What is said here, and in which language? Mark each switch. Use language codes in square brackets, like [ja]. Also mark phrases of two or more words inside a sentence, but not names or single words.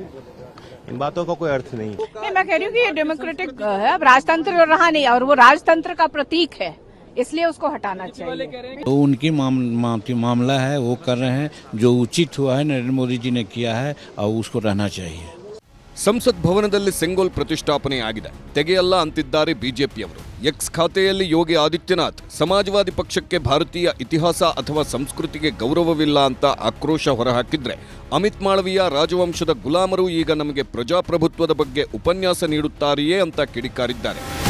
[hi] इन बातों का कोई अर्थ नहीं. मैं कह रही हूँ कि ये डेमोक्रेटिक है, अब राजतंत्र रहा नहीं और वो राजतंत्र का प्रतीक है, इसलिए उसको हटाना चाहिए. तो उनकी मामला है, वो कर रहे हैं. जो उचित हुआ है नरेंद्र मोदी जी ने किया है और उसको रहना चाहिए. [kn] ಸಂಸತ್ ಭವನದಲ್ಲಿ ಸೆಂಗೋಲ್ ಪ್ರತಿಷ್ಠಾಪನೆ ಆಗಿದೆ, ತೆಗೆಯಲ್ಲ ಅಂತಿದ್ದಾರೆ ಬಿಜೆಪಿಯವರು. ಎಕ್ಸ್ ಖಾತೆಯಲ್ಲಿ ಯೋಗಿ ಆದಿತ್ಯನಾಥ್ ಸಮಾಜವಾದಿ ಪಕ್ಷಕ್ಕೆ ಭಾರತೀಯ ಇತಿಹಾಸ ಅಥವಾ ಸಂಸ್ಕೃತಿಗೆ ಗೌರವವಿಲ್ಲ ಅಂತ ಆಕ್ರೋಶ ಹೊರಹಾಕಿದ್ರೆ, ಅಮಿತ್ ಮಾಳವಿಯ ರಾಜವಂಶದ ಗುಲಾಮರು ಈಗ ನಮಗೆ ಪ್ರಜಾಪ್ರಭುತ್ವದ ಬಗ್ಗೆ ಉಪನ್ಯಾಸ ನೀಡುತ್ತಾರೆಯೇ ಅಂತ ಕಿಡಿಕಾರಿದ್ದಾರೆ.